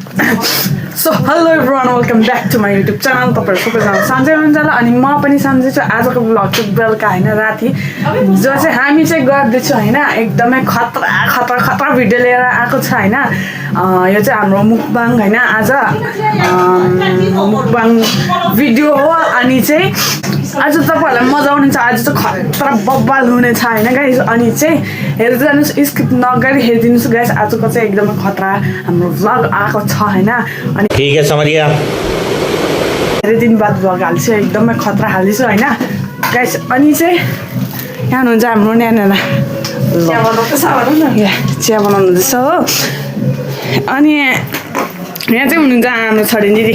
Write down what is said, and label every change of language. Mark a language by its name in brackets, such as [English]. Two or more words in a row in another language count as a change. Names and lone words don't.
[English] So hello everyone, welcome back to my YouTube channel. [Nepali] तपाईहरु सबैजना सन्चै हुनुहुन्छ होला अनि म पनि सन्चै छु। आजको भ्लग चाहिँ बेलुका हैन राति जो चाहिँ हामी चाहिँ गर्दैछौँ हैन एकदमै खतरा भिडियो लिएर आएको छ हैन। यो चाहिँ हाम्रो मुकबाङ हैन आज मुकबाङ भिडियो हो अनि चाहिँ आज तपाईहरुलाई मजा आउनेछ। आज चाहिँ खतरा बब्बाल हुनेछ हैन गाइस। अनि चाहिँ हेर्दै जानुस्, स्किप नगरी हेरिदिनुस् गाइस। आजको चाहिँ एकदमै खतरा हाम्रो भ्लग आएको छ हैन। अनि [Hindi] ठीक है समझ गया। [Nepali] धेरै दिन बाद भ्लग हाल्छु, एकदमै खतरा हाल्छु हैन गाइस। अनि चाहिँ यहाँ हुनुहुन्छ हाम्रो न्याना चिया बनाउँदैछ हो। अनि यहाँ चाहिँ हुनुहुन्छ हाम्रो छोरी दिदी।